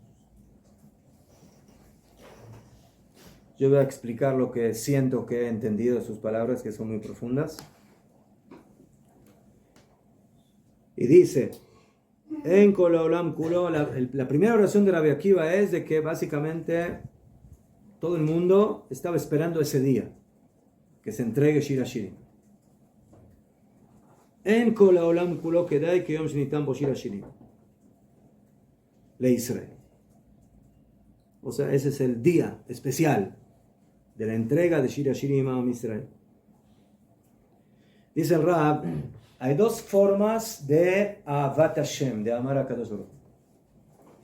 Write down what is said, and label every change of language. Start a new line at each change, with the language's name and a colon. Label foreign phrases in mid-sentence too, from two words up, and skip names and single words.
Spanish: Yo voy a explicar lo que siento que he entendido de sus palabras, que son muy profundas. Y dice, en
Hebrew: כל העולם כולו,
Spanish: la primera oración de Rabbi Akiva es de que básicamente todo el mundo estaba esperando ese día, que se entregue Shir Hashirim.
Hebrew: אין כל העולם כולו כדאי כיום שניתן בו שיר השירים לישראל.
Spanish: O sea, ese es el día especial de la entrega de Shir Hashirim a Am Israel. Dice el Rab, hay dos formas de
Hebrew: אהבת השם,
Spanish: de amar a Kadosh Baruj Hu.